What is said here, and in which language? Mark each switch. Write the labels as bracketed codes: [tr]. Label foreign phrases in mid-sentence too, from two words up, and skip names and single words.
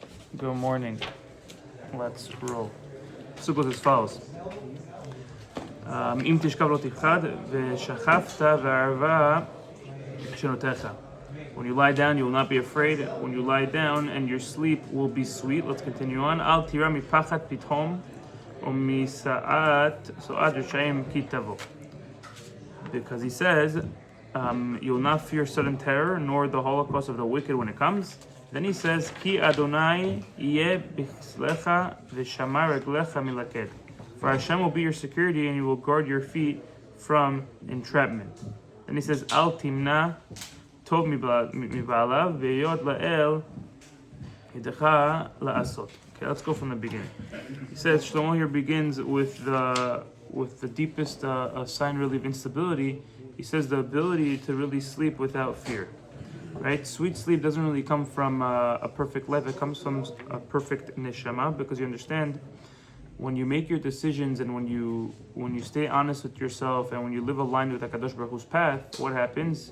[en] Good morning. Let's roll. Pasuk goes as follows. [he] אם תשכב לא תפחד ושכבת וערבה שנתך. [en] When you lie down, you will not be afraid. When you lie down, and your sleep will be sweet. Let's continue on. [he] אל תירא מפחד פתאם ומשאת רשעים כי תבא. [en] Because he says, you'll not fear sudden terror, nor the holocaust of the wicked when it comes. Then he says, [he] כי ה' יהיה בכסלך ושמר רגלך מלכד. [en] For Hashem will be your security, and you will guard your feet from entrapment. Then he says, [he] אל תמנע טוב מבעליו בהיות לאל ידך לעשות. [en] Okay, let's go from the beginning. He says, Shlomo here begins with the deepest sign really of instability. He says the ability to really sleep without fear. Right? Sweet sleep doesn't really come from a perfect life. It comes from a perfect neshama, because you understand when you make your decisions and when you stay honest with yourself and when you live aligned with [he] הקדוש ברוך הוא [en] path, what happens?